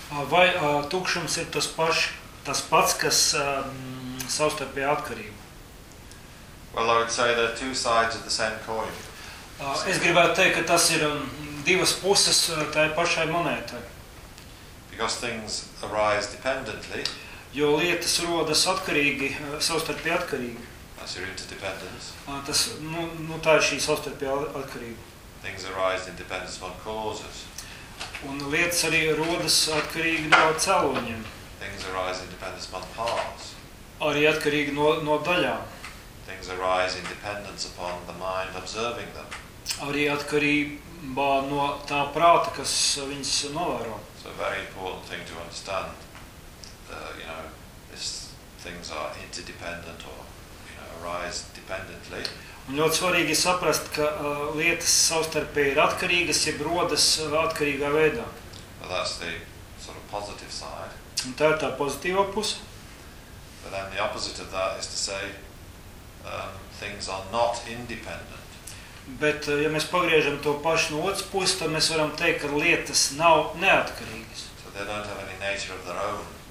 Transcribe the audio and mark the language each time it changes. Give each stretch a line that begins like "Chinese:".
Latvian: Vai tukšums ir tas pats, kas savstarpējā atkarība?
English: Well, I would say there are two sides of the same coin.
Latvian: Es gribētu teikt, ka tas ir divas puses tai pašai monētai.
English: Because things arise dependently.
Latvian: Jo lietas rodas atkarīgi, savstarpējā atkarīgi.
English: That's your interdependence.
Latvian: Tas, nu tā ir šī savstarpējā atkarība.
English: Things arise in dependence on causes.
Latvian: Un lietas arī rodas atkarīgi no cēloņiem.
English: Things arise in dependence upon parts.
Latvian: Arī atkarīgi no daļām.
English: Things arise in dependence upon the mind observing them.
Latvian: Arī atkarībā no tā prāta, kas viņus novēro.
English: So very important thing to understand. You know, this things are interdependent or you know, arise dependently.
Latvian: Un ļoti svarīgi saprast, ka lietas savstarpēji ir atkarīgas, jeb rodas atkarīgā veidā.
English: Well, that's the sort of positive side.
Latvian: Un tā ir tā pozitīva puse.
English: But then the opposite of that is to say, things are not independent.
Latvian: Bet ja mēs pagriežam to pašu no otras puses, tad mēs varam teikt, ka lietas nav neatkarīgas.
English: So they don't have any nature of their own.